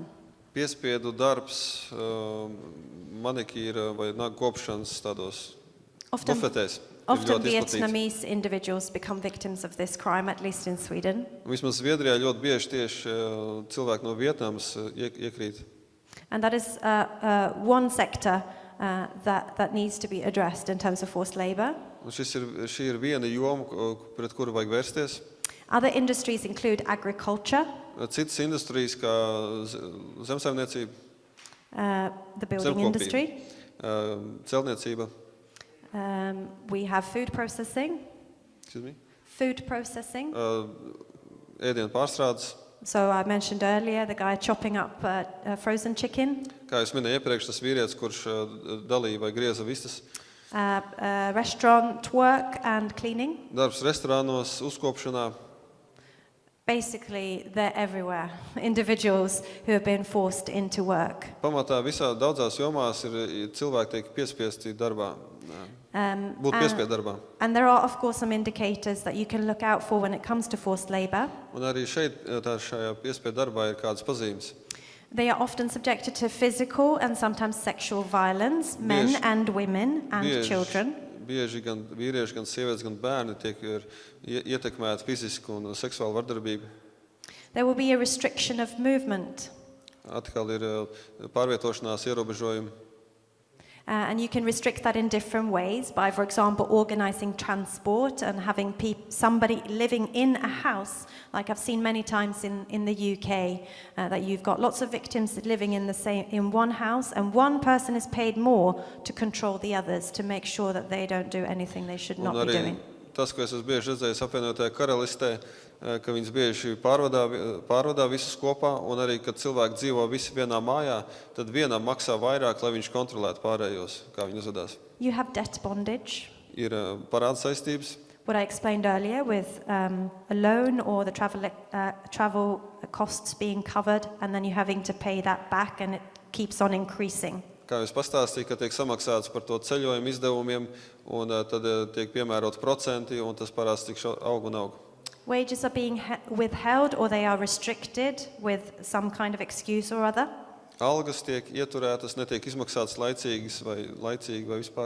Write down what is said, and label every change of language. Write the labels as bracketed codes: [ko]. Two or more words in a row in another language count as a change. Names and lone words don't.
[lv] Piespiedu darbs, manikīra vai nagu kopšanas tādos bufetēs. [en] Often Vietnamese individuals become victims of this crime, at least in Sweden. [lv] Vismaz Zviedrijā ļoti bieži tieši cilvēki no Vietnamas iekrīt. [en] And that is one sector that needs to be addressed in terms of forced labor. [lv] Un šī ir viena joma, pret kuru vajag vērsties. [en] Other industries include agriculture, [lv] Citas industrijas, kā zemsaimniecība, [en] the building industry. [lv] Celtniecība. [en] We have food processing. Excuse me? Food processing. [lv] Ēdienu pārstrādes. [en] So I mentioned earlier the guy chopping up frozen chicken. [lv] Kā jūs minēju iepriekš, tas vīrietis, kurš dalīja vai grieza vistas. [en] Restaurant work and cleaning. [lv] Darbs restorānos, uzkopšanā. [en] Basically, they're everywhere. Individuals who have been forced into work. [lv] Pamatā daudzās jomās ir cilvēki tiek piespiesti darbā. būt piespiedu darbā. [en] And there are, of course, some indicators that you can look out for when it comes to forced labor. [lv] Un arī šajā piespiedu darbā ir kādas pazīmes. [en] They are often subjected to physical and sometimes sexual violence, men and women and children. [lv] Bieži gan vīrieši, gan sievietes, gan bērni tiek ietekmēti fiziski un seksuāli vardarbību. [en] There will be a restriction of movement. [lv] Atkal ir pārvietošanās ierobežojumi. [en] And you can restrict that in different ways by, for example, organizing transport and having somebody living in a house, like I've seen many times in the UK, that you've got lots of victims living in one house, and one person is paid more to control the others, to make sure that they don't do anything they should not be doing. [lv] Tas, ko es esmu bieži redzējis apvienotajā karalistē, ka viņas bieži pārvadā visus kopā, un arī, kad cilvēki dzīvo visi vienā mājā, tad vienam maksā vairāk, lai viņš kontrolētu pārējos, kā viņi uzvedās. [en] You have debt bondage. [lv] Ir parāda saistības. [en] What I explained earlier with a loan or the travel costs being covered, and then you having to pay that back, and it keeps on increasing. [lv] Kā jūs pastāstīja, ka tiek samaksāts par to ceļojumu izdevumiem, un tad tiek piemērot procenti, un tas parāds tik aug un aug. [en] Wages are being withheld or they are restricted with some kind of excuse or other. [lv] Algas tiek ieturētas, netiek izmaksātas laicīgi vai vispār.